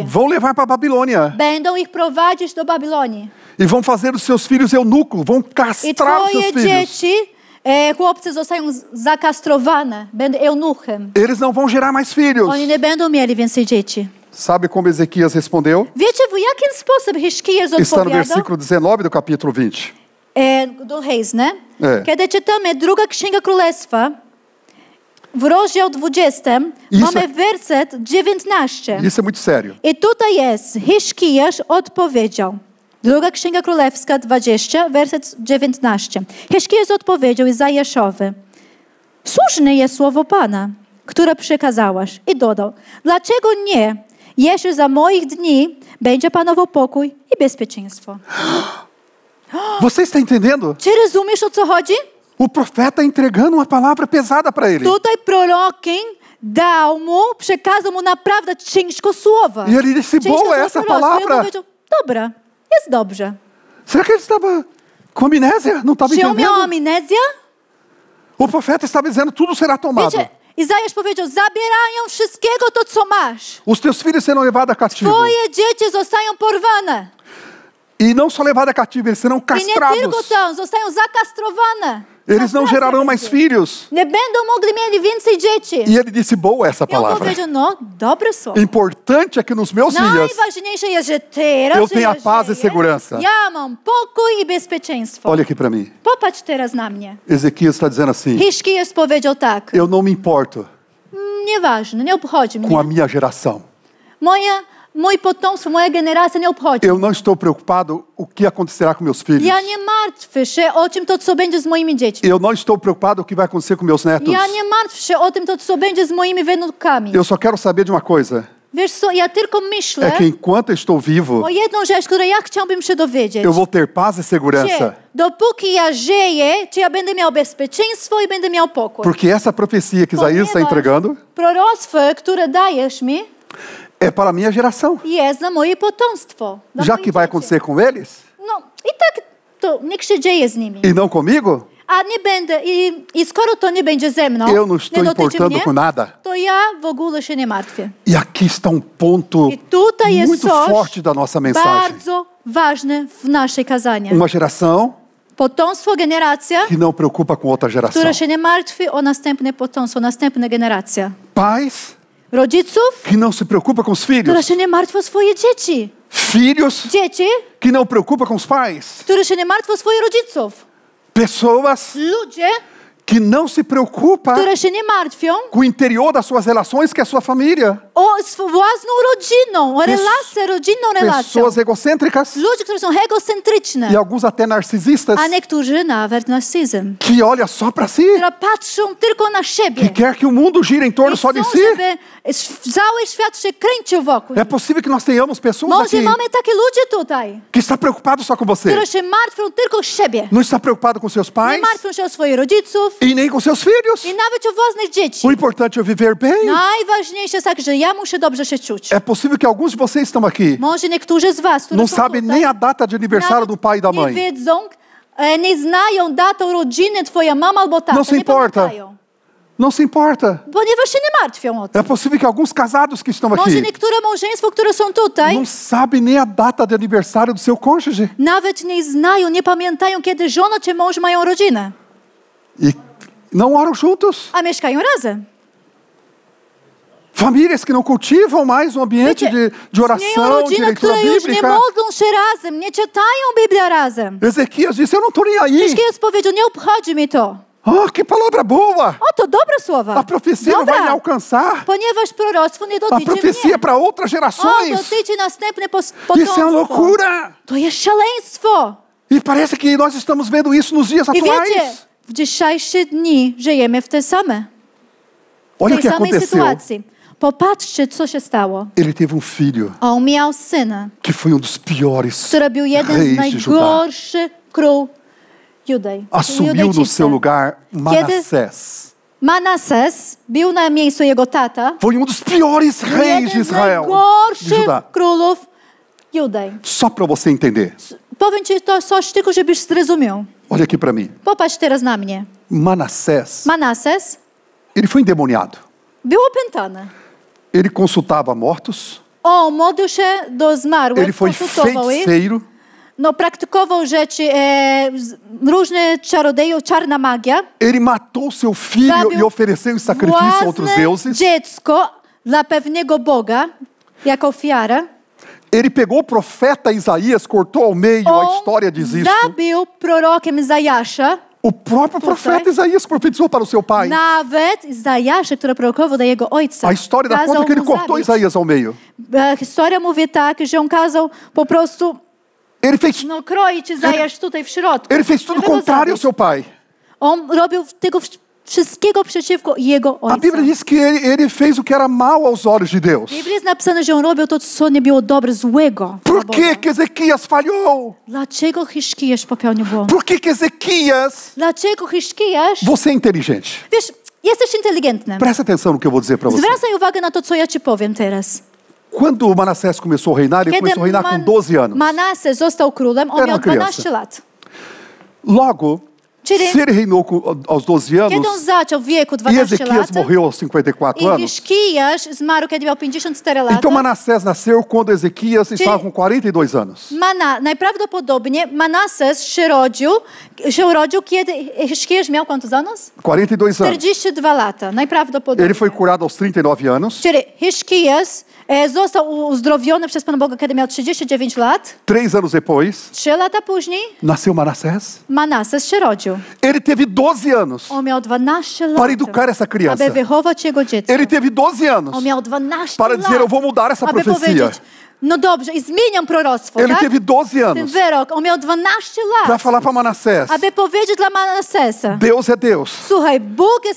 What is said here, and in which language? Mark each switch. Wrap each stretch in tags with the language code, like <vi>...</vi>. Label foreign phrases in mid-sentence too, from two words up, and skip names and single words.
<pt>vão levar para a Babilônia.</pt> <pl>Będą ich prowadzić do Babilonii.</pl> <pt>E vão fazer os seus filhos eunucos, vão</pt> <pl>I</pl> <pt>castrar os seus</pt> <pl>twoje</pl> <pt>filhos.</pt> <pl>dzieci, chłopcy zostają zakastrowane, będą eunuchem.</pl> <pt>Eles não vão gerar mais filhos.</pt> <pl>Oni nie będą mieli więcej dzieci.</pl> <pt>Sabe como Ezequias respondeu?</pt> <pl>Wiecie, w jakim sposób Hiszkijas</pl> <pt>Está no</pt> <pl>odpowiadał?</pl> <pt>versículo 19 do capítulo 20. Do Reis,</pt> <pl>nie? Kiedy czytamy druga Księga Królestwa, w rozdział 20, mamy werset 19.</pl> <pt>Isso é muito sério.</pt> <pl>I tutaj jest, Hiszkijasz odpowiedział. Druga Księga Królewska 20, werset 19. Hiszkijasz odpowiedział Izajaszowi: słuszne jest słowo Pana, które przekazałaś. I dodał: dlaczego nie, jeśli za moich dni będzie panował pokój i bezpieczeństwo?</pl> <pt>Você está entendendo?</pt> <pl>Czy rozumiesz, o co chodzi?</pl> <pt>O profeta entregando uma palavra pesada para ele.</pt> <pl>Tutaj prorokiem przekazał mu naprawdę ciężko słowa.</pl> <pt>E ele disse, boa essa palavra.</pt> <pl>I powiedział: dobra, jest dobrze.</pl> <pt>Será que ele estava com amnésia? Não estava</pt> <pl>Czy on miał</pl> <pt>entendendo?</pt> <pl>amnezję?</pl> <pt>O profeta estava dizendo, tudo será tomado.</pt> <pl>Wiecie, Izajasz powiedział: zabierają wszystkiego to, co masz.</pl> <pt>Os teus filhos serão levados a cativo.</pt> <pl>Twoje dzieci zostają porwane.</pl> <pt>E não só levados a cativo, eles serão</pt> <pl>I nie tylko</pl> <pt>castrados.</pt> <pl>to, zostają zakastrowane.</pl> <pt>Eles não gerarão mais filhos.</pt> <pl>Nie będą mogli mieli więcej dzieci.</pl> <pt>E ele disse, boa essa</pt> <pl>I on</pl> <pt>palavra.</pt> <pl>powiedział: no, dobre słowo.</pl> <pt>Importante é que nos meus dias</pt> <pl>Najważniejsze jest, że teraz</pl> <pt>eu tenha paz e segurança.</pt> <pl>ja mam pokój i bezpieczeństwo.</pl> <pt>Olha aqui para mim.</pt> <pl>Popatrz teraz na mnie.</pl> <pt>Ezequias está dizendo assim,</pt> <pl>Hiszkijasz powiedział tak:</pl> <pt>eu não me importo</pt> <pl>nieważne, nie obchodzi</pl> <pt>com a</pt> <pl>mnie.</pl> <pt>minha geração.</pt> <pl>Mój potomstwo, moja generacja nie obchodzi.</pl> <pt>Eu não estou preocupado o que acontecerá com meus filhos.</pt> <pl>Ja nie martwię się o tym, co będzie z moimi dziećmi.</pl> <pt>Eu não estou preocupado o que vai acontecer com meus netos.</pt> <pl>Ja nie martwię się o tym, co będzie z moimi wnukami.</pl> <pt>Eu só quero saber de uma coisa.</pt> <pl>Wiesz co, ja tylko myślę</pl> <pt>É que enquanto eu estou vivo,</pt> <pl>o jedną rzecz, której ja chciałbym się dowiedzieć.</pl> <pt>eu vou ter paz e segurança.</pt> <pl>Czy dopóki ja żyję, czy ja będę miał bezpieczeństwo i będę miał pokój.</pl> <pt>Porque essa profecia que Isaías está entregando</pt> <pl>proroctwo, które dajesz mi,</pl> <pt>é para a minha geração.</pt> <pl>jest na moje potomstwo. Dla</pl> <pt>Já</pt> <pl>moich</pl> <pt>que vai</pt> <pl>dzieci.</pl> <pt>acontecer com eles</pt> <pl>No i tak to niech się dzieje z nimi.</pl> <pt>e não comigo,</pt> <pl>A nie będę, i skoro to nie będzie ze mną,</pl> <pt>eu não estou</pt> <pl>nie dotyczy</pl> <pt>importando</pt> <pl>mnie,</pl> <pt>com nada.</pt> <pl>to ja w ogóle się nie martwię.</pl> <pt>E aqui está um ponto</pt> <pl>I tutaj jest</pl> <pt>muito</pt> <pl>coś</pl> <pt>forte da nossa mensagem.</pt> <pl>bardzo ważne w naszej kazaniu.</pl> <pt>Uma geração</pt> <pl>Potomstwo, generacja,</pl> <pt>que não preocupa com outra geração.</pt> <pl>która się nie martwi o następne potomstwo, następna generacja.</pl> <pt>Pais</pt> <pl>Rodziców,</pl> <pt>que não se preocupa com os</pt> <pl>która</pl> <pt>filhos.</pt> <pl>się nie martwi o swoje dzieci.</pl> <pt>Filhos</pt> <pl>Dzieci,</pl> <pt>que não preocupa com os pais.</pt> <pl>które się nie martwią o swoich rodziców.</pl> <pt>Pessoas</pt> <pl>Ludzie,</pl> <pt>que não se preocupa</pt> <pl>które się nie martwią</pl> <pt>com o interior das suas relações, que é a sua família.</pt> <pl>o własną rodziną, o relację, rodzinną relacją.</pl> <pt>Pessoas egocêntricas</pt> <pl>Ludzie, którzy są egocentryczne,</pl> <pt>e alguns até narcisistas,</pt> <pl>a niektórzy nawet narcyzm,</pl> <pt>que olha só para si,</pt> <pl>które patrzą tylko na siebie.</pl> <pt>que quer que o mundo gire em torno</pt> <pl>I</pl> <pt>só de</pt> <pl>chcą,</pl> <pt>si.</pt> <pl>żeby cały świat się kręcił wokół.</pl> <pt>É possível que nós tenhamos pessoas</pt> <pl>Może</pl> <pt>aqui</pt> <pl>mamy takie ludzie tutaj,</pl> <pt>que está preocupado só com você.</pt> <pl>które się martwią tylko o siebie.</pl> <pt>Não está preocupado com seus</pt> <pl>Nie</pl> <pt>pais</pt> <pl>martwią się o swoich rodziców</pl> <pt>e nem com seus filhos.</pt> <pl>i nawet o własnych dzieci.</pl> <pt>O importante é viver bem.</pt> <pl>Najważniejsze jest tak, że ja muszę dobrze się czuć.</pl> <pt>É possível que alguns de vocês estão aqui</pt> <pl>Może niektórzy z was, którzy</pl> <pt>não</pt> <pl>są</pl> <pt>sabem</pt> <pl>tutaj,</pl> <pt>nem a data de aniversário do pai e da</pt> <pl>nie</pl> <pt>mãe.</pt> <pl>wiedzą, nie znają datą rodziny twoja mama albo tata.</pl> <pt>No se</pt> <pl>nie</pl> <pt>importa.</pt> <pl>pamiętają,</pl> <pt>Não se importa.</pt> <pl>ponieważ się nie martwią o to.</pl> <pt>É possível que alguns casados que estão</pt> <pl>Może</pl> <pt>aqui</pt> <pl>niektóre małżeństwa, które są tutaj,</pl> <pt>não sabem nem a data de aniversário do seu cônjuge.</pt> <pl>nawet nie znają, nie pamiętają, kiedy żona czy mąż mają rodzinę,</pl> <pt>E não oram juntos.</pt> <pl>a mieszkają razem.</pl> <pt>Famílias que não cultivam mais um ambiente de</pt> <pl>Istnieją</pl> <pt>oração, de</pt> <pl>rodziny,</pl> <pt>leitura</pt> <pl>które już nie</pl> <pt>bíblica.</pt> <pl>modlą się razem, nie czytają Biblię razem.</pl> <pt>Ezequias disse, eu não estou nem aí.</pt> <pl>Hiszkijasz powiedział: nie obchodzi mi to.</pl> <pt>Oh, que palavra boa!</pt> <pl>O, to dobre słowa.</pl> <pt>A profecia não vai me alcançar.</pt> <pl>Ponieważ proroctwo nie</pl> <pt>A</pt> <pl>dotyczy</pl> <pt>profecia é</pt> <pl>mnie.</pl> <pt>para outras</pt> <pl>O,</pl> <pt>gerações.</pt> <pl>dotyczy następne</pl> <pt>Isso é</pt> <pl>potomstwo.</pl> <pt>loucura.</pt> <pl>To jest szaleństwo.</pl> <pt>E parece que nós estamos vendo isso nos dias</pt> <pl>I wiecie,</pl> <pt>atuais.</pt> <pl>w dzisiejsze dni żyjemy w tej samej</pl> <pt>Olha o que aconteceu.</pt> <pl>sytuacji. Popatrzcie, co się stało.</pl> <pt>Ele teve um filho</pt> <pl>On miał syna,</pl> <pt>que foi dos piores</pt> <pl>który był jeden z</pl> <pt>reis de Judá.</pt> <pl>najgorszych król Judej.</pl> <pt>Assumiu no seu lugar Manassés.</pt> <pl>Manases był na miejscu jego tata.</pl> <pt>Foi dos piores reis de</pt> <pl>Jeden z</pl> <pt>Israel, de</pt> <pl>najgorszych</pl> <pt>Judá.</pt> <pl>królów Judej.</pl> <pt>Só para você entender.</pt> <pl>Powiem ci to coś tylko, żebyś zrozumiał.</pl> <pt>Olha aqui para mim.</pt> <pl>Popatrz teraz na mnie.</pl> <pt>Manassés,</pt> <pl>Manases</pl> <pt>ele foi endemoniado.</pt> <pl>był opętany.</pl> <pt>Ele consultava mortos.</pt> <pl>On modlił się do zmarłych,</pl> <pt>Ele foi</pt> <pl>konsultował ich.</pl> <pt>feiticeiro.</pt> <pl>No, praktykował rzeczy, różne czarodziejów, czarna magia.</pl> <pt>Ele matou seu filho</pt> <pl>Zabił</pl> <pt>e ofereceu em sacrifício a outros</pt> <pl>własne</pl> <pt>deuses.</pt> <pl>dziecko dla pewnego Boga, jako ofiarę.</pl> <pt>Ele pegou o profeta Isaías, cortou ao meio, a história diz isso.</pt> <pl>Zabił prorokiem Izajasza.</pl> <pt>O próprio profeta Isaías profetizou para o seu pai.</pt> <pl>Nawet Izajasz, który prorokował do jego ojca.</pl> <pt>A história dá conta que ele cortou Isaías ao meio.</pt> <pl>Historia mówi tak, że on kazał po prostu kroić Izajasz tutaj w środku.</pl> <pt>Ele fez tudo contrário ao seu pai.</pt> <pl>On robił tego wszystkiego przeciwko jego ojcu.</pl> <pt>A Bíblia diz que ele fez o que era mal aos olhos de Deus.</pt> <pl>W Biblii jest napisane, że on robił to, co nie było dobre, złego.</pl> <pt>Por que Ezequias falhou?</pt> <pl>Dlaczego Hiszkijasz popełnił błąd?</pl> <pt>Por que Ezequias...</pt> <pl>Dlaczego Hiszkijasz...</pl> <pt>Você é inteligente.</pt> <pl>Wiesz, jesteś inteligentny.</pl> <pt>Presta atenção no que eu vou dizer para você.</pt> <pl>Zwracaj uwagę na to, co ja ci powiem teraz.</pl> <pt>Quando Manassés começou a reinar, ele começou a reinar com 12 anos.</pt> <pl>Manasseh został królem, on miał 12 lat.</pl> <pt>Logo, se ele reinou aos 12 anos,</pt> <pl>kiedy on zaczął w wieku</pl> <pt>e</pt> <pl>12</pl> <pt>Ezequias</pt> <pl>lat,</pl> <pt>morreu aos 54</pt> <pl>i</pl> <pt>anos,</pt> <pl>Hiszkijasz zmarł, kiedy miał 54 lata,</pl> <pt>então Manassés nasceu quando Ezequias estava com 42 anos.</pt> <pl>Najprawdopodobniej Manasseh się urodził, kiedy Hiszkijasz miał</pl> <pt>quantos anos? 42 anos.</pt> <pl>42 lata, najprawdopodobniej.</pl> <pt>Ele foi curado aos 39 anos.</pt> <pl>Czyli Hiszkijasz został uzdrowiony przez Pana Boga, kiedy miał 39 lat.</pl> <pt>3 anos depois,</pt> <pl>3 lata później</pl> <pt>nasceu Manassés.</pt> <pl>Manasseh się rodził.</pl> <pt>Ele teve 12 anos</pt> <pl>On miał 12 lat,</pl> <pt>para educar essa criança.</pt> <pl>aby wychować jego dziecko.</pl> <pt>Ele teve 12 anos</pt> <pl>On miał 12</pl> <pt>para</pt> <pl>lat,</pl> <pt>dizer, eu vou mudar essa</pt> <pl>aby</pl> <pt>profecia.</pt> <pl>powiedzieć, no dobrze, i zmieniam proroctwo,</pl> <pt>Ele</pt> <pl>tak?</pl> <pt>teve 12</pt> <pl>Ten</pl> <pt>anos</pt> <pl>wyrok, on miał 12</pl> <pt>para</pt> <pl>lat,</pl> <pt>falar para Manassés,</pt> <pl>aby powiedzieć dla Manassesa,</pl> <pt>Deus é Deus.</pt> <pl>słuchaj, Bóg jest</pl>